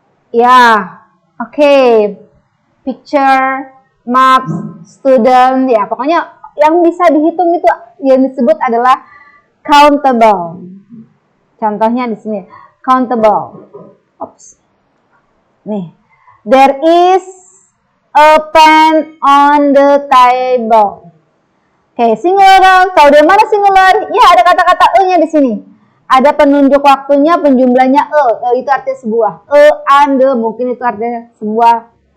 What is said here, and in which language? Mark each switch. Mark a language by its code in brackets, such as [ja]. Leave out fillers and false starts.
[id] Ya, oke. Picture, maps, student, ya pokoknya yang bisa dihitung itu yang disebut adalah countable. Contohnya di sini, countable. Oops. [en] Nih, there is a pen on the table. Oke, singular. [id] Tahu dari mana singular? Ya, ada kata-kata e-nya di sini. Ada penunjuk waktunya, penjumlahnya e. E itu artinya sebuah. E and the mungkin itu artinya sebuah.